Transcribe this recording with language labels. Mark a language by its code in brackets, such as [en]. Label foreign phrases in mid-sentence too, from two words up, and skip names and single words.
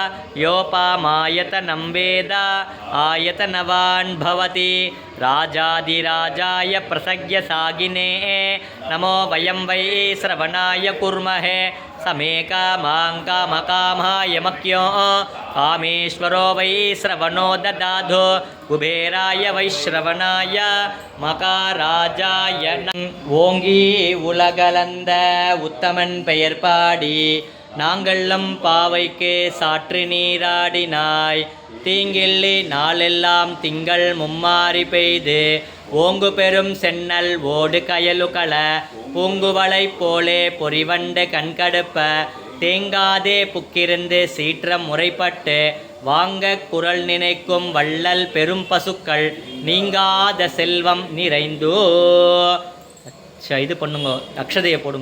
[sa] योपामायतनं वेद आयतनवान् भवति राजाधिराजाय प्रसज्ञसागिने नमो वयं वै श्रवणाय कुर्महे समे कामां कामकामाय मख्यो कामेश्वरो वै श्रवणो ददातु कुबेराय वैश्रवणाय [ta] मकाराजाय ஓங்கி உலகளந்த உத்தமன் பெயர் பாடி நாங்கள்ளும் பாவைக்கு சாற்று நீராடினாய் தீங்கில்லி நாளெல்லாம் திங்கள் மும்மாறி பெய்து ஓங்கு பெரும் சென்னல் ஓடு கயலுகள பூங்குவளை போலே பொறிவண்டு கண்கடுப்ப தேங்காதே புக்கிருந்து சீற்றம் முறைப்பட்டு வாங்க குரல் நினைக்கும் வள்ளல் பெரும் பசுக்கள் நீங்காத செல்வம் நிறைந்தோ இது பண்ணுங்க, அக்ஷதையை போடுங்க.